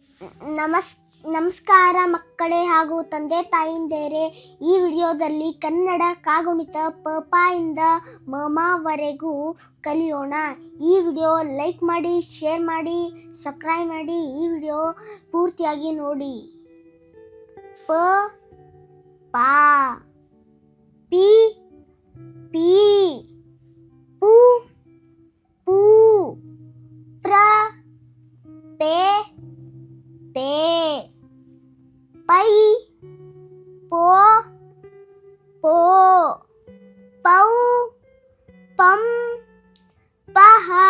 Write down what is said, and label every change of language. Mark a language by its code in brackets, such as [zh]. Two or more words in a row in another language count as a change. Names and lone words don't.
[kn] ನಮಸ್ಕಾರ ಮಕ್ಕಳೇ ಹಾಗೂ ತಂದೆ ತಾಯಿಂದೇರೆ. ಈ ವಿಡಿಯೋದಲ್ಲಿ ಕನ್ನಡ ಕಾಗುಣಿತ ಪ ಇಂದ ಮವರೆಗೂ ಕಲಿಯೋಣ. ಈ ವಿಡಿಯೋ ಲೈಕ್ ಮಾಡಿ, ಶೇರ್ ಮಾಡಿ, ಸಬ್ಸ್ಕ್ರೈಬ್ ಮಾಡಿ. ಈ ವಿಡಿಯೋ ಪೂರ್ತಿಯಾಗಿ ನೋಡಿ. ಪ ಪಾ, ಪಿ ಪಿ, ಪು ಪೂ, ಪ್ರ ಪೇ ಪೇ, ಪೈ ಪೋ ಪೋ, ಪೌ ಪಂ, ಪಹ,